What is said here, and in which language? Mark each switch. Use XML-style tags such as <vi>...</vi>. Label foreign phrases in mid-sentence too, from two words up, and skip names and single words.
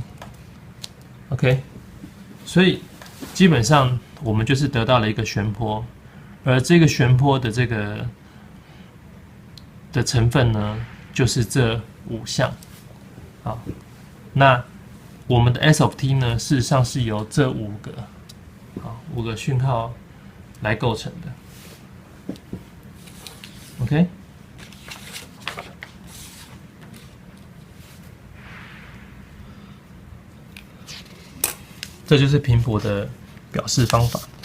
<zh>OK， 所以基本上我們就是得到了一個旋波，而這個旋波的这個的成分呢，就是這5項。好，那我們的</zh> <en>S of t</en> <zh>呢，事實上是由這5個訊號來構成的。OK， 這就是頻譜的表示方法。</zh>